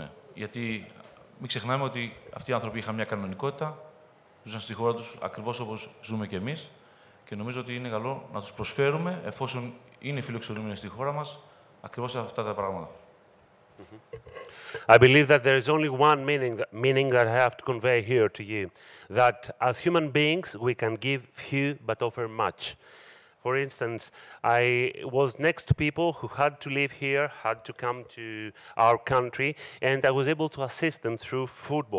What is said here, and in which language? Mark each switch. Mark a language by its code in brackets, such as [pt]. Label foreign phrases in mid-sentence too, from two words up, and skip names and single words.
[el] Γιατί μην ξεχνάμε ότι αυτοί οι άνθρωποι είχαν μια κανονικότητα, ζούσαν στη χώρα τους ακριβώς όπως ζούμε κι εμείς και νομίζω ότι είναι καλό να τους προσφέρουμε, εφόσον είναι φιλοξενούμενοι στη χώρα μας, ακριβώς αυτά τα πράγματα. [en] I believe that there is only one meaning that I have to convey here to you, that as human beings we can give few but offer much. For instance, I was next to people who had to live here, had to come to our country, and I was able to assist them through football.